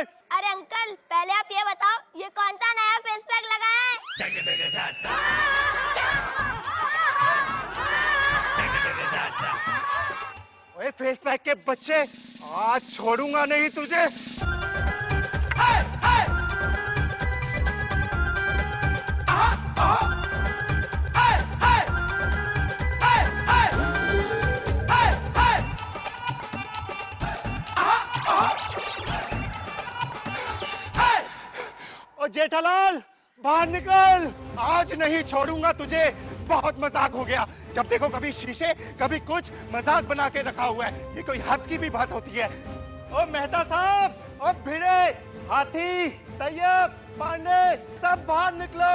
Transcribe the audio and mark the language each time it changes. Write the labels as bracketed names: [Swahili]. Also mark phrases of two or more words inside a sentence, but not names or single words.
[Hindi] अरे अंकल पहले आप ये बताओ ये कौन सा नया [English] face pack [Hindi] लगा है? ओए [English] face pack [Hindi] के बच्चे आज छोड़ूंगा नहीं तुझे। हाय, हाय। आहा, आहा। हाय, हाय। हाय, हाय। हाय, हाय। आहा, आहा। हाय। ओ जेठालाल बाहर निकल आज नहीं छोड़ूंगा तुझे। बहुत मजाक हो गया। जब देखो कभी शीशे कभी कुछ मजाक बना के रखा हुआ है। ये कोई हद की भी बात होती है। ओ मेहता साहब ओ भिड़े हाथी तैयब पांडे सब बाहर निकलो।